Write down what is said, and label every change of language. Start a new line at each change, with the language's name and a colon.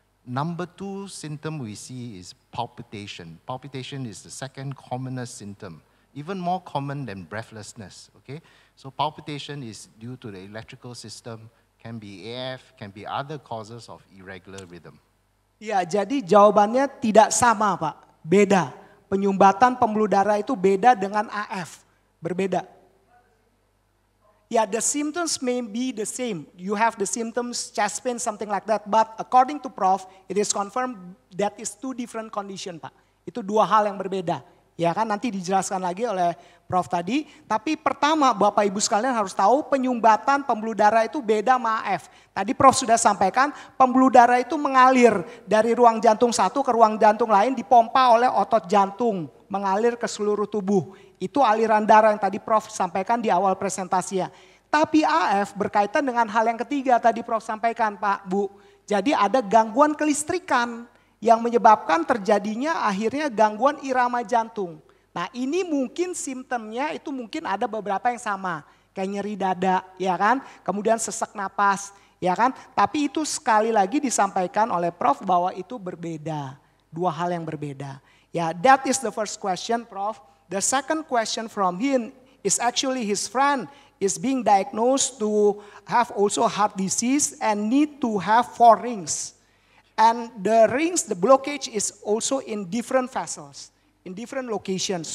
English: Number two symptom we see is palpitation. Palpitation is the second commonest symptom, even more common than breathlessness, okay? So palpitation is due to the electrical system, can be AF, can be other causes of irregular rhythm.
Indonesian: Ya, jadi jawabannya tidak sama, Pak. Beda. Penyumbatan pembuluh darah itu beda dengan AF. Berbeda.
English: Yeah, the symptoms may be the same. You have the symptoms, chest pain, something like that. But according to Prof, it is confirmed that is two different condition, Pak.
Indonesian: Itu dua hal yang berbeda. Ya kan, nanti dijelaskan lagi oleh Prof tadi. Tapi pertama, Bapak Ibu sekalian harus tahu penyumbatan pembuluh darah itu beda sama AF. Tadi Prof sudah sampaikan, pembuluh darah itu mengalir dari ruang jantung satu ke ruang jantung lain, dipompa oleh otot jantung, mengalir ke seluruh tubuh. Itu aliran darah yang tadi Prof sampaikan di awal presentasinya. Tapi AF berkaitan dengan hal yang ketiga tadi Prof sampaikan, Pak, Bu. Jadi ada gangguan kelistrikan yang menyebabkan terjadinya akhirnya gangguan irama jantung. Nah, ini mungkin simptomnya itu mungkin ada beberapa yang sama. Kayak nyeri dada, ya kan? Kemudian sesak napas, ya kan? Tapi itu sekali lagi disampaikan oleh Prof bahwa itu berbeda. Dua hal yang berbeda.
English: Ya, that is the first question, Prof. The second question from him is actually his friend is being diagnosed to have also heart disease and need to have 4 rings. And the rings, the blockage is also in different vessels, in different locations.